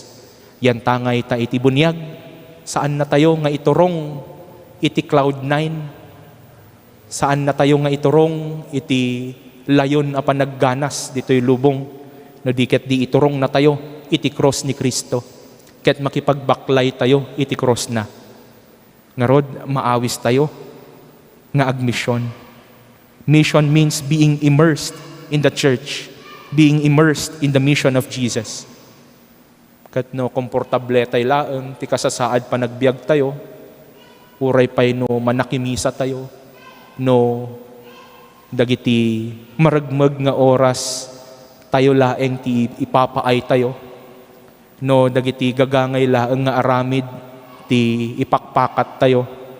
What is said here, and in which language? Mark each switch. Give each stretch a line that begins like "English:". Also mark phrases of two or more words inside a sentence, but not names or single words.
Iloko: Yan tangay ta iti bunyag, saan na tayo nga iturong, iti
English: cloud 9,
Iloko: saan na tayo nga iturong, iti layon a panagganas, dito'y lubong, no diket di iturong na tayo, iti cross ni Kristo. Ket makipagbaklay tayo, iti cross na. Ngarod, maawis tayo, nga agmisyon.
English: Mission means being immersed in the church, being immersed in the mission of Jesus.
Iloko: Kat no, komportable tayo laeng, ti kasasaad pa nagbiag tayo, uray pa'y no manakimisa tayo, no dagiti maragmag nga oras, tayo laeng ti ipapaay tayo, no dagiti gagangay laeng nga aramid, ti ipakpakat tayo,